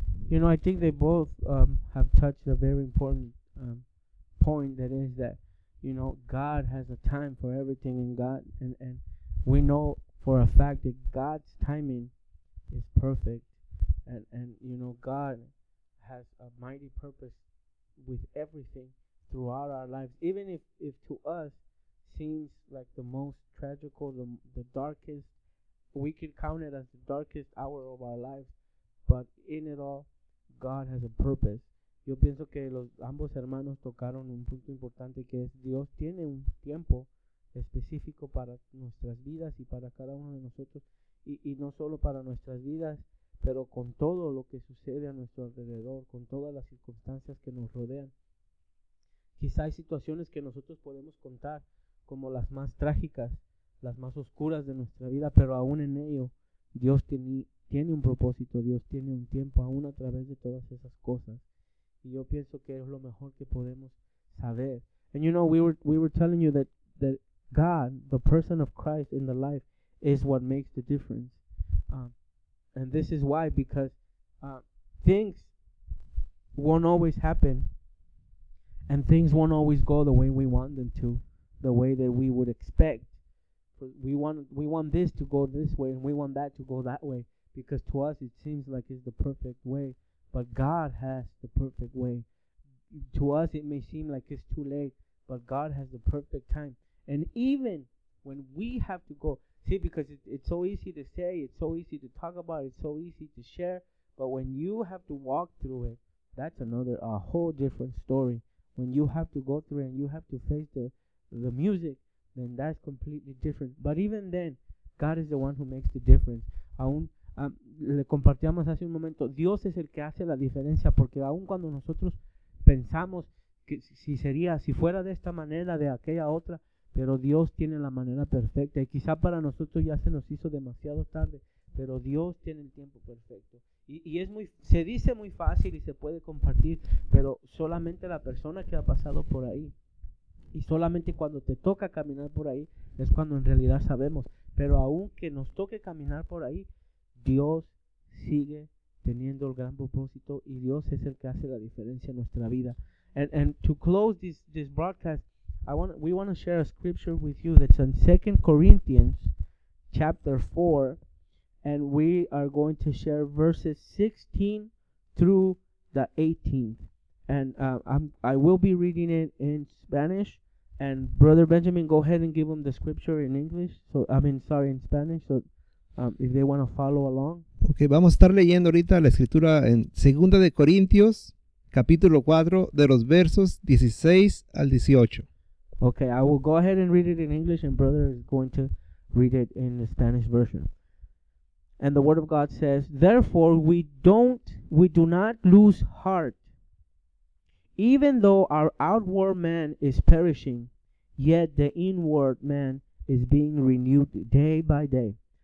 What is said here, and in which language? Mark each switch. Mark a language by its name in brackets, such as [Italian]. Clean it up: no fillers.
[English] You know, I think they both have touched a very important point, that is that, you know, God has a time for everything, and God, and we know for a fact that God's timing is perfect, and you know, God has a mighty purpose with everything throughout our lives, even if to us seems like the most tragical, the darkest, we could count it as the darkest hour of our lives, but in it all, God has a purpose. [Spanish] Yo pienso que los ambos hermanos tocaron un punto importante, que es Dios tiene un tiempo específico para nuestras vidas y para cada uno de nosotros, y no solo para nuestras vidas, pero con todo lo que sucede a nuestro alrededor, con todas las circunstancias que nos rodean. Quizá hay situaciones que nosotros podemos contar como las más trágicas, las más oscuras de nuestra vida, pero aún en ello, Dios tiene un propósito, Dios tiene un tiempo, aún a través de todas esas cosas. Y yo pienso que es lo mejor que podemos saber. [English] And you know, we were telling you that God, the person of Christ in the life, is what makes the difference. And this is why, because things won't always happen, and things won't always go the way we want them to, the way that we would expect. We want this to go this way, and we want that to go that way, because to us it seems like it's the perfect way. But God has the perfect way. To us, it may seem like it's too late, but God has the perfect time. And even when we have to go, see, because it's so easy to say, it's so easy to talk about, it's so easy to share, but when you have to walk through it, that's a whole different story. When you have to go through it and you have to face the music, then that's completely different. But even then, God is the one who makes the difference. [Spanish] Le compartíamos hace un momento, Dios es el que hace la diferencia, porque aun cuando nosotros pensamos que si fuera de esta manera, de aquella otra, pero Dios tiene la manera perfecta, y quizá para nosotros ya se nos hizo demasiado tarde, pero Dios tiene el tiempo perfecto. Y es muy, se dice muy fácil y se puede compartir, pero solamente la persona que ha pasado por ahí, y solamente cuando te toca caminar por ahí, es cuando en realidad sabemos. Pero aunque nos toque caminar por ahí, Dios sigue teniendo el gran propósito, y Dios es el que hace la diferencia en nuestra vida. [English] And to close this broadcast, we want to share a scripture with you that's in 2 Corinthians chapter 4, and we are going to share verses 16 through the 18th. And I will be reading it in Spanish, and Brother Benjamin, go ahead and give them the scripture in English. In Spanish. So if they want to follow along. [Spanish] Okay, vamos a estar leyendo ahorita la escritura en 2 de Corintios, capítulo 4, de los versos 16 al 18. [English] Okay, I will go ahead and read it in English, and brother is going to read it in the Spanish version. And the word of God says, "Therefore we do not lose heart. Even though our outward man is perishing, yet the inward man is being renewed day by day.